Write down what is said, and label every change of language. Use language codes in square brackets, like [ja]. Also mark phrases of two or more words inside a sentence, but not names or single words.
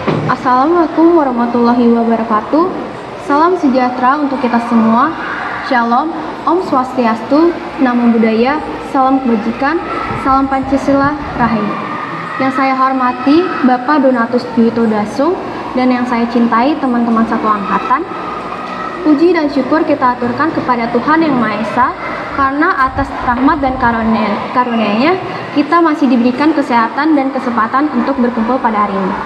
[ar] السلام عليكم ورحمة الله وبركاته. [id] Salam sejahtera untuk kita semua. Shalom, [ban] Om Swastiastu, [pi] Namo Buddhaya, [id] salam kebajikan, salam Pancasila, Rahayu. Yang saya hormati Bapak Donatus Juwito Dasung dan yang saya cintai teman-teman satu angkatan. Puji dan syukur kita aturkan kepada Tuhan Yang Maha Esa, karena atas rahmat dan karunia-Nya kita masih diberikan kesehatan dan kesempatan untuk berkumpul pada hari ini.